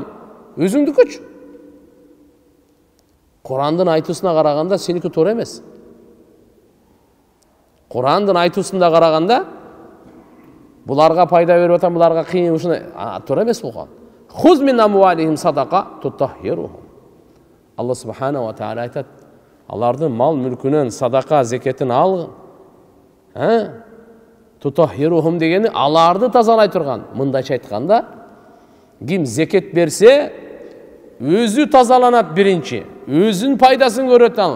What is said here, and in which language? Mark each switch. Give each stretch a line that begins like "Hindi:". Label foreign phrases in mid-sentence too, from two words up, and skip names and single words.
Kyrgyz: Өзүңдүкүчү. Курандын айтуусуна караганда сеники туура эмес. Курандын айтуусунда караганда буларга пайда берип атам, буларга кыйын ушундай туура эмес бул.
Arabic: خذ من أموالهم صدقة تطهرهم.
Kyrgyz: Алла
Arabic: سبحانه وتعالى
Kyrgyz: айтат, алардын мал мүлкүнөн садака зекетин ал. Тутаххирухум дегени аларды тазалай турган. Мындайча айтканда, ким зекет берсе, өзү тазаланат биринчи. Өзүн пайдасын көрөт ал.